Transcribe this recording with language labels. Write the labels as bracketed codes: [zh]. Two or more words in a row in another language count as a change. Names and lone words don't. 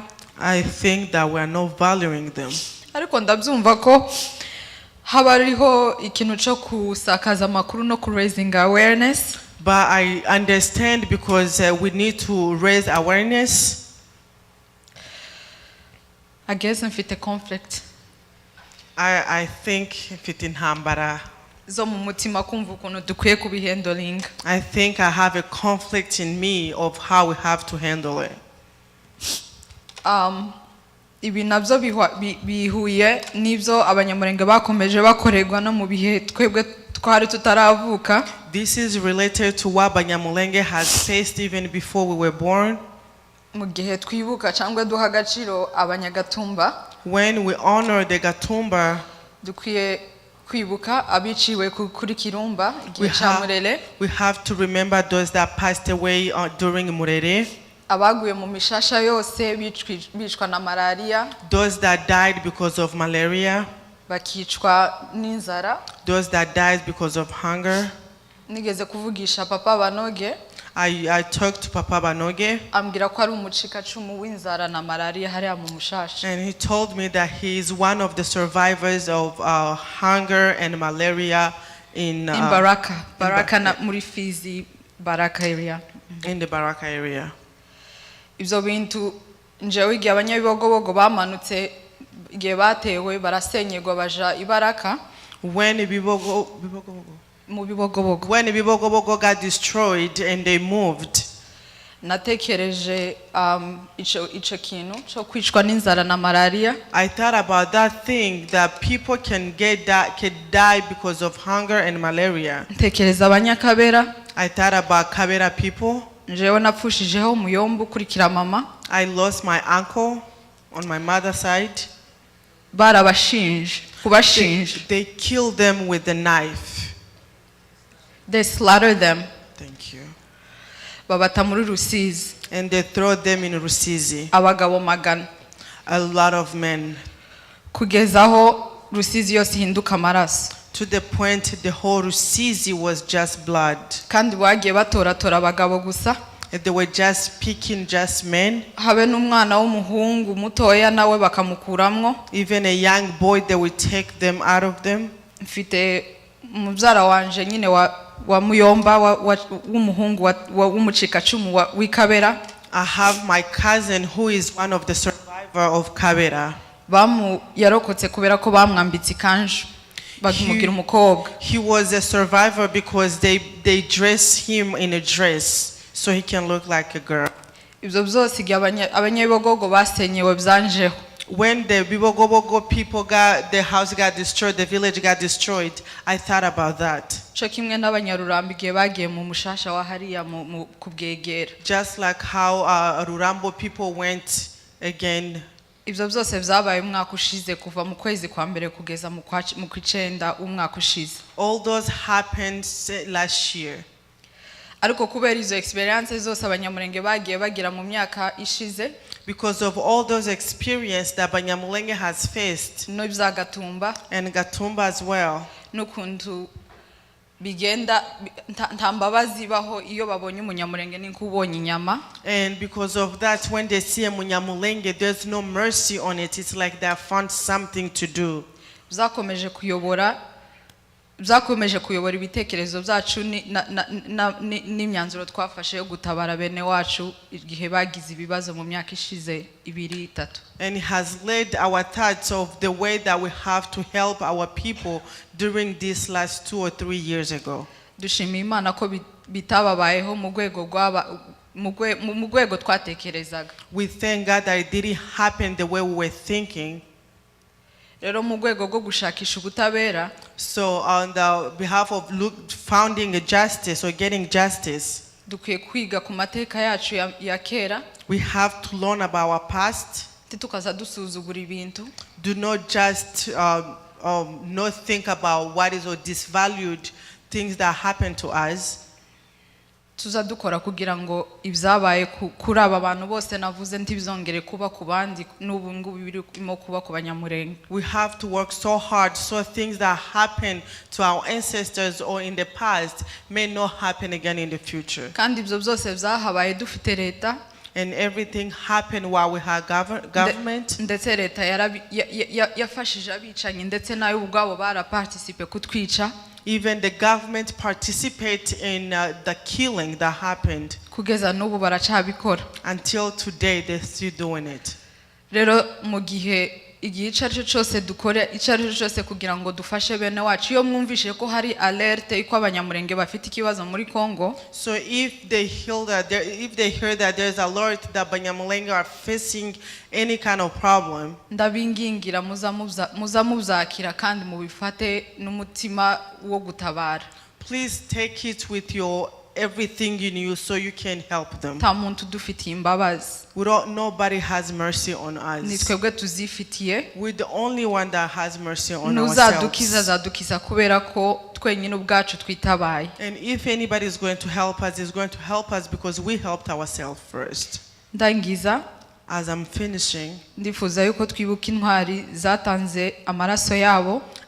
[en] I think that we are not valuing them. [rw] Ariko ndabyumva ko haba hariho ikintu cyo kusakaza amakuru no ku [en] raising awareness. But I understand because we need to raise awareness. I guess mfite conflict. I think [rw] mfite intambara. Zo mu mutima kumva ukuntu dukwiye kubihandling. [en] I think I have a conflict in me of how we have to handle it. [rw] Ibi nabyo bihuye n'ibyo abanyamurenge bakomeje bakorerwa no mu bihe twebwe twari tutaravuka. [en] This is related to what Banyamulenge has faced even before we were born. [rw] Mu gihe twibuka cyangwa duha agaciro abanyagatumba. [en] When we honor the Gatumba, [rw] dukwiye kwibuka abiciwe kuri Kirumba igihe cya Murere. [en] We have to remember those that passed away during Murere. [rw] Abaguye mu mishasha yose bicwa na malaria. [en] Those that died because of malaria. [rw] Bakicwa n'inzara. [en] Those that died because of hunger. [rw] Nigeze kuvugisha Papa Banoge. [en] I talked to Papa Banoge. [rw] Ambwira ko ari umucikacumu w'inzara na malaria hariya mu mushasha. [en] And he told me that he is one of the survivors of hunger and malaria in Baraka. [rw] Baraka na muri Fizi, Baraka area. [en] In the Baraka area. [rw] Ibyo bintu njewe igihe abanyabibogobogo bamanutse igihe batewe barasenyerwa baja ibaraka. [en] When Ibibogobogo got destroyed and they moved. [rw] Natekereje ico kintu cyo kwicwa n'inzara na malaria. [en] I thought about that thing that people can die because of hunger and malaria. [rw] Ntekereza abanyakabera. [en] I thought about Kabera people. [rw] Njewe napfushijeho umuyombo ukurikira mama. [en] I lost my uncle on my mother's side. [rw] Barabashinje, kubashinje. [en] They killed them with the knife. They slaughtered them. Thank you. [rw] Babata muri Rusizi. [en] And they throw them in Rusizi. [rw] Abagabo magana. [en] A lot of men. [rw] Kugezaho Rusizi yose hinduka amaraso. [en] To the point the whole Rusizi was just blood. [rw] Kandi bagiye batoratora abagabo gusa. [en] They were just picking just men. [rw] Habe n'umwana w'umuhungu mutoya nawe bakamukuramwo. [en] Even a young boy, they would take them out of them. [rw] Mfite mubyara wanje nyine wa muyomba w'umuhungu w'umucikacumu w'Ikabera. [en] I have my cousin who is one of the survivor of Kabera. [rw] Yarokotse kubera ko bamwambitse ikanju. [en] He was a survivor because they dress him in a dress so he can look like a girl. [rw] Ibyo byose abanyabibogogo basenyewe byanjeho. [en] When the Bibogobogo people the house got destroyed, the village got destroyed, I thought about that. [rw] Cyo kimwe n'abanyarurambi gihe bagiye mu mushasha wa hariya mu kubwegera. [en] Just like how Rurambo people went again. [rw] Ibyo byose byabaye umwaka ushize kuva mu kwezi kwa mbere kugeza mu kwicenda umwaka ushize. [en] All those happened last year. [rw] Ariko kubera izo experiences zose abanyamurenge bagiye bagira mu myaka ishize. [en] Because of all those experiences that Banyamulenge has faced. [rw] No bya Gatumba. [en] And Gatumba as well. [rw] N'ukuntu bigenda ntambabazi baho iyo babonye umunyamurenge ni kubonye inyama. [en] And because of that, when they see a Munyamulenge, there's no mercy on it. It's like they found something to do. [rw] Zakomeje kuyobora byakomeje kuyobora ibitekerezo byacu n'imyanzuro twafashe yo gutabara bene wacu igihe bagize ibibazo mu myaka ishize 2-3. [en] And it has led our thoughts of the way that we have to help our people during these last 2 or 3 years ago. [rw] Dushimiye Imana ko bitababayeho mu rwego twatekerezaga. [en] We thank God that it didn't happen the way we were thinking. [rw] Rero mu rwego rwo gushakisha ubutabera, [en] so on the behalf of founding a justice or getting justice, [rw] dukwiye kwiga ku mateka yacu ya kera. [en] We have to learn about our past. [rw] Tukaza dusuzugura ibintu. [en] Do not just not think about what is or disvalued things that happen to us. [rw] Tuza dukora kugira ngo ibyabaye kuri aba bantu bose navuze ntibizongere kuba ku bandi n'ubu ngubu birimo kuba ku banyamurenge. [en] We have to work so hard so things that happened to our ancestors or in the past may not happen again in the future. [rw] Kandi ibyo byose byahabaye dufite leta. [en] And everything happened while we had government. [rw] Ndetse leta yafashije abicanyi ndetse nayo ubwabo baraparticipe kutwica. [en] Even the government participate in the killing that happened. [rw] Kugeza n'ubu baracabikora. [en] Until today they're still doing it. [rw] Rero mu gihe icyo ari cyo cyose dukora icyo ari cyo cyose kugira ngo dufashe bene wacu, iyo mwumvishe ko hari alerte iko abanyamurenge bafite ikibazo muri Congo, [en] so if they hear that there's alert that Banyamulenge are facing any kind of problem, [rw] ndabingingira muza muzakira kandi mubifate n'umutima wo gutabara. [en] Please take it with your everything in you so you can help them. [rw] Nta muntu dufitiye imbabazi. [en] Nobody has mercy on us. [rw] Ni twebwe tuzifitiye. [en] We're the only one that has mercy on [rw] Nuzadukiza azadukiza kubera ko twenyine ubwacu twitabaye. [en] And if anybody is going to help us, is going to help us because we helped ourselves first. [rw] Ndangiza. [en] As I'm finishing, [rw] ndifuza yuko twibuka intwari zatanze amaraso yabo.